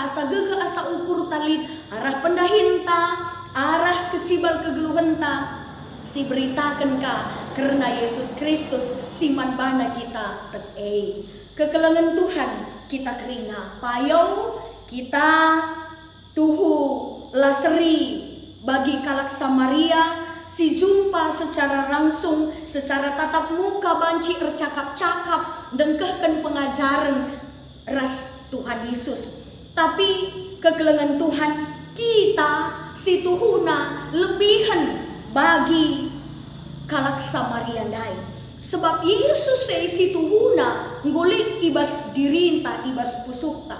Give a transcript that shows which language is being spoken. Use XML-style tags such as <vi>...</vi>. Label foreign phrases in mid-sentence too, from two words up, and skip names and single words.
<btx>asa gege asa ukur talit arah pendahinta arah kecibal kegeluhenta si beritakan ka karena Yesus Kristus si manbana kita kekelengan Tuhan kita kerina payau kita tuhu laseri bagi kalak Samaria si jumpa</btx> <id>secara langsung, secara tatap muka</id> <btx>banci ercakap-cakap, dengkehkan pengajaran ras Tuhan Yesus. Tapi kegelengan Tuhan kita si tuhuna lebihan bagi kalak Samaria dai. Sebab Yesus si tuhuna ngulik ibas dirinta, ibas pusukta.</btx>